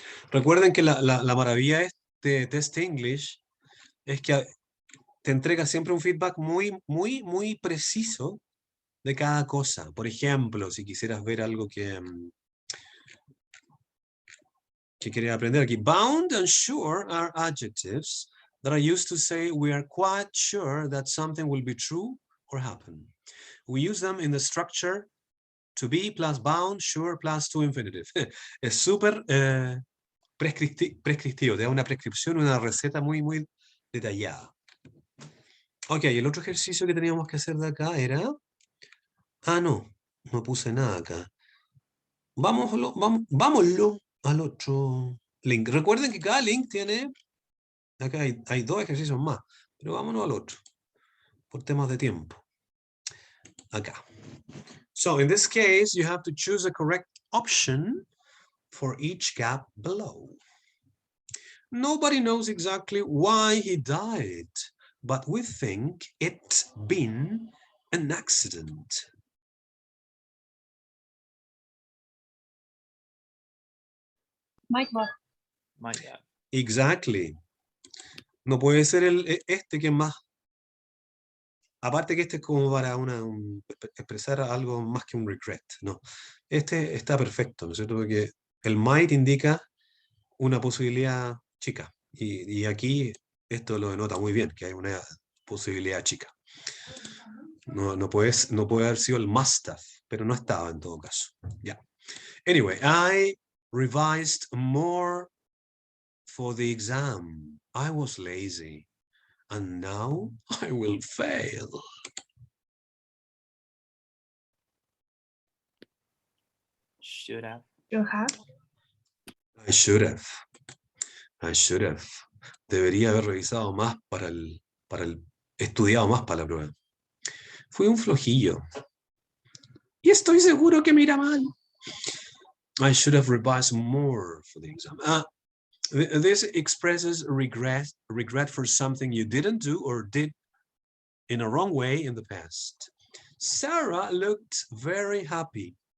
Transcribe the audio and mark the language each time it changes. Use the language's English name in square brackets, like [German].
[Spanish] Recuerden que la maravilla de este test English es que te entrega siempre un feedback muy preciso de cada cosa. Por ejemplo, si quisieras ver algo que quería aprender aquí. [English] Bound and sure are adjectives that are used to say we are quite sure that something will be true or happen. We use them in the structure to be plus bound, sure plus to infinitive. [Spanish] Es súper prescriptivo, te da una prescripción, una receta muy, muy detallada. Ok, el otro ejercicio que teníamos que hacer de acá era... Ah, no puse nada acá. Vámonos al otro link. Recuerden que cada link tiene... Acá hay 2 ejercicios más, pero vámonos al otro, por temas de tiempo. Acá. [English] So, in this case, you have to choose the correct option for each gap below. Nobody knows exactly why he died, but we think it's been an accident. Might have. My God. Exactly. [Spanish] No puede ser este que es más. Aparte que este es como para expresar algo más que un regret. No. Este está perfecto, ¿no es cierto? Porque el might indica una posibilidad chica. Y aquí esto lo denota muy bien, que hay una posibilidad chica. No puede haber sido el must have, pero no estaba en todo caso. [English] Yeah. Anyway, I revised more for the exam. I was lazy. And now I will fail. Should have. You have. I should have. I should have. [Spanish] Debería haber revisado más estudiado más para la prueba. Fui un flojillo. Y estoy seguro que me irá mal. [English] I should have revised more for the exam. This expresses regret for something you didn't do or did in a wrong way in the past. Sarah looked very happy.